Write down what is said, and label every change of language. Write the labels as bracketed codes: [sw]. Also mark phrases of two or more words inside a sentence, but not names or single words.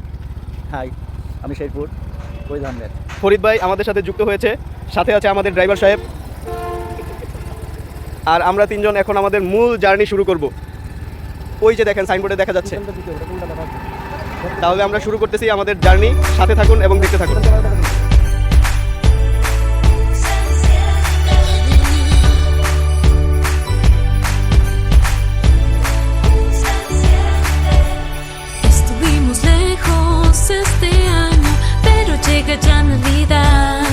[bn] হাই, আমি শেরপুর ফরিদ আহমেদ। ফরিদ ভাই আমাদের সাথে যুক্ত হয়েছে। সাথে আছে আমাদের ড্রাইভার সাহেব। আর আমরা তিনজন এখন আমাদের মূল জার্নি শুরু করব। ওই যে দেখেন সাইনবোর্ডে দেখা যাচ্ছে। তাহলে আমরা শুরু করতেছি আমাদের জার্নি। সাথে থাকুন এবং দেখতে থাকুন। [es] Estuvimos lejos este año, pero llega ya Navidad.